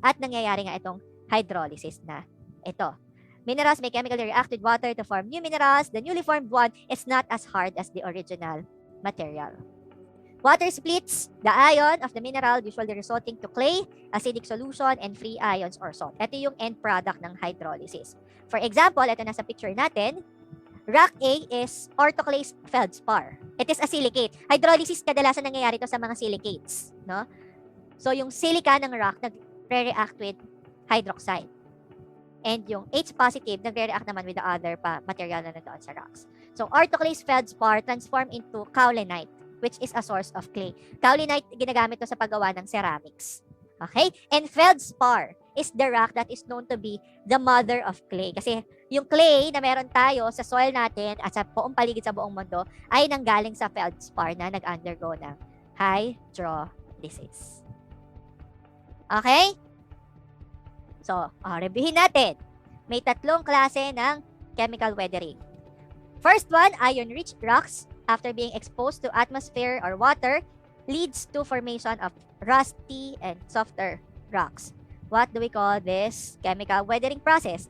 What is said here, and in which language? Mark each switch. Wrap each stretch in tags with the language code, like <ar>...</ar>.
<tl>At nangyayari nga itong hydrolysis na ito.</tl> <en>Minerals may chemically react with water to form new minerals. The newly formed one is not as hard as the original material. Water splits the ion of the mineral, usually resulting to clay, acidic solution, and free ions or salt. Ito yung end product ng hydrolysis. For example,</en> <tl>ito nasa picture natin,</tl> <en>rock A is orthoclase feldspar. It is a silicate.</en> <tl>Hydrolysis kadalasan nangyayari to sa mga silicates, no? So yung silica ng rock nagre-react with hydroxide.</tl> <en>And yung H positive nagre-react naman with the other material</en> <tl>na nandoon sa rocks.</tl> <en>So orthoclase feldspar transform into kaolinite, which is a source of clay.</en> <tl>Kaolinite, ginagamit to sa paggawa ng ceramics. Okay?</tl> <en>And feldspar is the rock that is known to be the mother of clay.</en> <tl>Kasi yung clay na meron tayo sa soil natin at sa buong paligid sa buong mundo ay nanggaling sa feldspar na nag-undergo ng hydrolysis. Okay? So, reviewin natin. May 3 klase ng</tl> <en>chemical weathering. First one, iron-rich rocks after being exposed to atmosphere or water leads to formation of rusty and softer rocks. What do we call this chemical weathering process?</en>